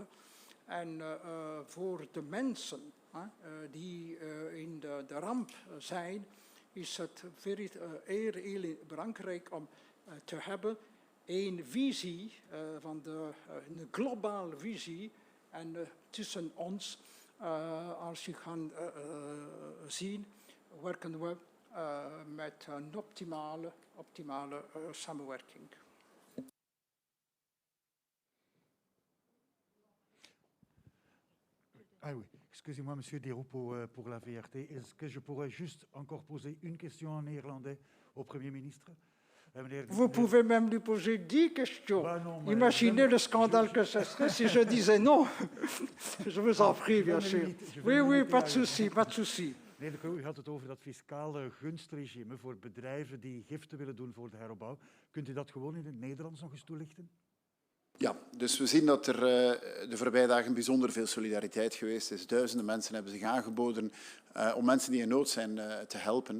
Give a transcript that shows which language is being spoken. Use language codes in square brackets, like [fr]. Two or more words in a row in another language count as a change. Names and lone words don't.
[nl] En voor de mensen die in de ramp zijn, is het heel belangrijk om te hebben een visie, een globale visie. En tussen ons, als je gaat zien, werken we met een optimale samenwerking. [fr] Ah oui, excusez-moi, Monsieur Desroux, pour la VRT. Est-ce que je pourrais juste encore poser une question en néerlandais au Premier ministre? Vous pouvez même lui poser 10 questions. Imaginez le scandale que ce serait si je disais non. Je vous en prie, bien sûr. Oui, pas de souci, pas de souci. [nl] Meneer De Croo, u had het over dat fiscale gunstregime voor bedrijven die giften willen doen voor de heropbouw. Kunt u dat gewoon in het Nederlands nog eens toelichten? Ja, dus we zien dat er de voorbije dagen bijzonder veel solidariteit geweest is. Duizenden mensen hebben zich aangeboden om mensen die in nood zijn te helpen.